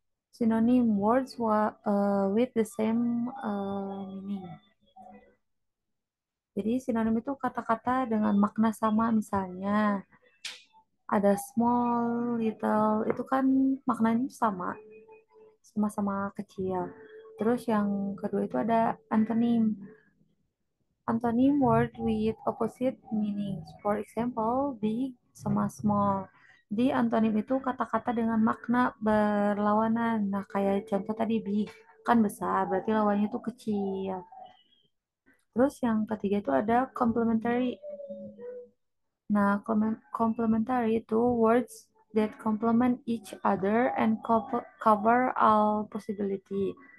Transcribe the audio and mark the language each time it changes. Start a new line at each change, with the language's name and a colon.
English: Synonym words with the same meaning.
Indonesian: Jadi sinonim itu kata-kata dengan makna sama, misalnya ada small, little, itu kan maknanya sama, sama-sama kecil. Terus yang kedua itu ada antonym.
English: Antonym word with opposite meanings. For example,
Indonesian: big sama small. Di antonim itu kata-kata dengan makna berlawanan. Nah, kayak contoh tadi big kan besar, berarti lawannya itu kecil. Terus yang ketiga itu ada complementary. Nah,
English: complementary itu words that complement each other and cover all possibility.